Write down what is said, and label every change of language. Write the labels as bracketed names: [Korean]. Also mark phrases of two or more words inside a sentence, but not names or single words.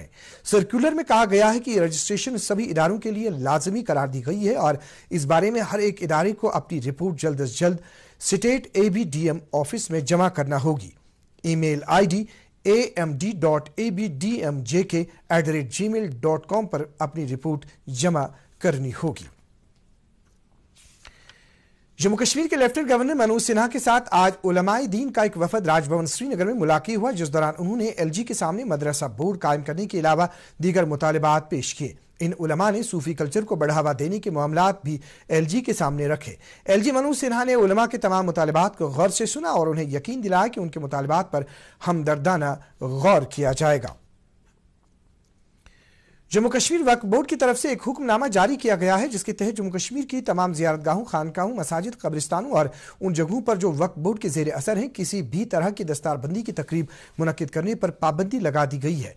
[Urdu] سرکولر میں کہا گیا ہے کہ یہ رجسٹریشن سبھی اداروں کے لیے لازمی قرار دی گئی ہے اور اس بارے میں ہر ایک ادارے کو اپنی رپورٹ جلد از جلد [English] State abdm office [Urdu] میں جمع کرنا ہوگی۔ [English] e-mail ID [Urdu] amd.abdmjk@gmail.com پر اپنی رپورٹ جمع کرنی ہوگی۔ جموں کشمیر کے [English] Lieutenant Governor [Urdu] منوج سنہا کے ساتھ آج علماء دین کا ایک وفد راج بھون سری نگر میں ملاقات ہوا، جس دوران انہوں نے LG کے سامنے مدرسہ بورڈ قائم کرنے کے علاوہ دیگر مطالبات پیش کیے۔ ان علماء نے صوفی کلچر کو بڑھاوا دینے کے معاملات بھی LG کے سامنے رکھے۔ LG منوج سنہا نے علماء کے تمام مطالبات کو غور سے سنا اور انہیں یقین دلایا کہ ان کے مطالبات پر ہمدردانہ غور کیا جائے گا۔ جموں کشمیر وقف بورڈ کی طرف سے ایک حکم نامہ جاری کیا گیا ہے، جس کے تحت جموں کشمیر کی تمام زیارتگاہوں، خانقاہوں، مساجد، قبرستانوں اور ان جگہوں پر جو وقف بورڈ کے زیر اثر ہیں کسی بھی طرح کی دستار بندی کی تقریب منعقد کرنے پر پابندی لگا دی گئی ہے۔